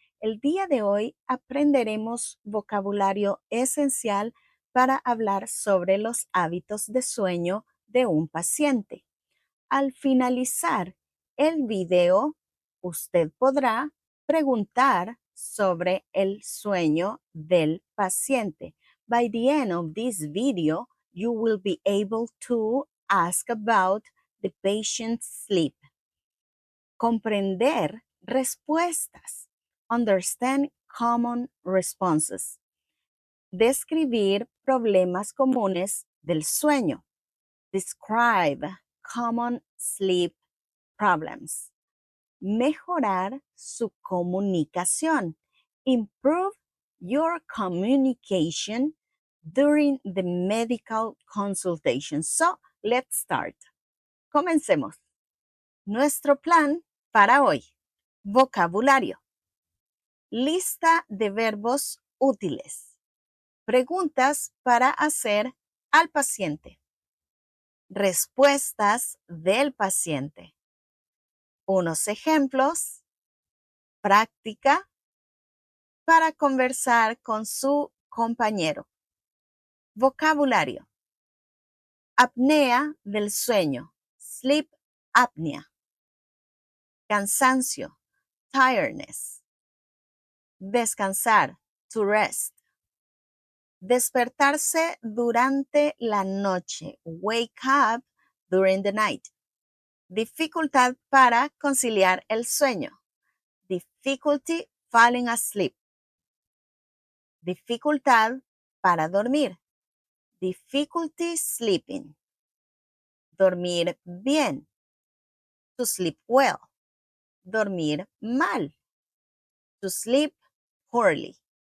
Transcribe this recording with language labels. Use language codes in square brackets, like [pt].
[es] El día de hoy aprenderemos vocabulario esencial para hablar sobre los hábitos de sueño de un paciente. Al finalizar el video, usted podrá preguntar sobre el sueño del paciente. [en] By the end of this video, you will be able to ask about the patient's sleep. [es] Comprender respuestas. [en] Understand common responses. [es] Describir problemas comunes del sueño. [en] Describe common sleep problems. [es] Mejorar su comunicación. [en] Improve your communication during the medical consultation. So, let's start. [es] Comencemos. Nuestro plan para hoy. Vocabulario. Lista de verbos útiles. Preguntas para hacer al paciente. Respuestas del paciente. Unos ejemplos. Práctica para conversar con su compañero. Vocabulario. Apnea del sueño. [en] Sleep apnea. Cansancio. Tiredness. Descansar. To rest. [es] Despertarse durante la noche. [en] Wake up during the night. [es] Dificultad para conciliar el sueño. [en] Difficulty falling asleep. [es] Dificultad para dormir. [en] Difficulty sleeping. [es] Dormir bien. [en] To sleep well. [es] Dormir mal. [en] To sleep poorly.